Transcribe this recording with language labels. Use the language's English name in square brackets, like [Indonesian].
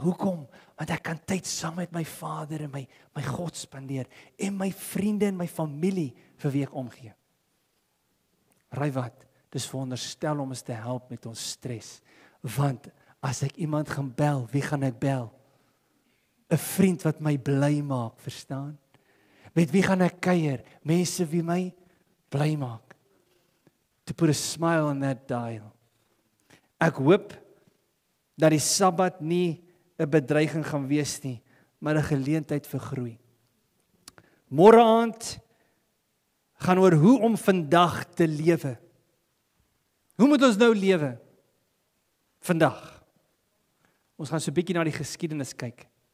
[Afrikaans] Hoekom? Want ek kan tyd saam met my Vader en my God spandeer en my vriende en my familie vir wie ek omgee. Raai wat? Dis veronderstel om ons te help met ons stres. Want as ek iemand gaan bel, wie gaan ek bel? 'n Vriend wat my bly maak, verstaan? Met wie gaan ek kuier? Mense wie my bly maak. [English] To put a smile on that dial. [Afrikaans] Ek hoop dat die Sabbat nie 'n bedreiging gaan wees nie, maar 'n geleentheid vir groei. Môre aand gaan oor hoe om vandag te lewe. Hoe moet ons nou lewe? Vandag. Ons gaan so 'n bietjie na die geskiedenis kyk.